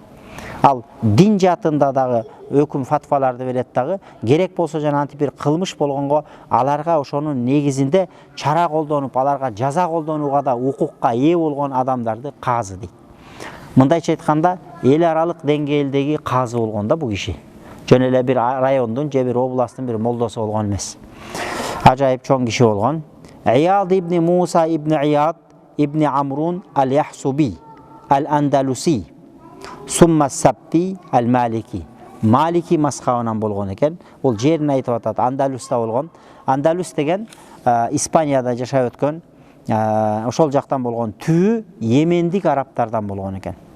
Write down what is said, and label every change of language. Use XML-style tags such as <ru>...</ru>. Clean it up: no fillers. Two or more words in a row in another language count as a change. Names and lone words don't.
<ky>Ал дин жаатында дагы өкүм фатваларды берет дагы, керек болсо жана антип бир кылмыш болгонго аларга ошонун негизинде чара колдонуп, аларга жаза колдонууга да укукка ээ болгон адамдарды казы дейт. Мындайча айтканда эл аралык деңгээлдеги казы болгон да бул киши. Жөн эле бир райондун же бир областтын бир молдосу болгон эмес. Ажайып чоң киши болгон. Ияд ибн Муса ибн Ияд ибн Амрун ал-Яхсуби ал-Андалуси сумма Сабти ал-Малики. Малики мазхабынан болгон экен. Бул жерин айтып атат. Андалуста болгон. Андалус деген Испанияда жашап өткөн, ошол жактан болгон, түбү Йемендик арабтардан болгон экен.</ky>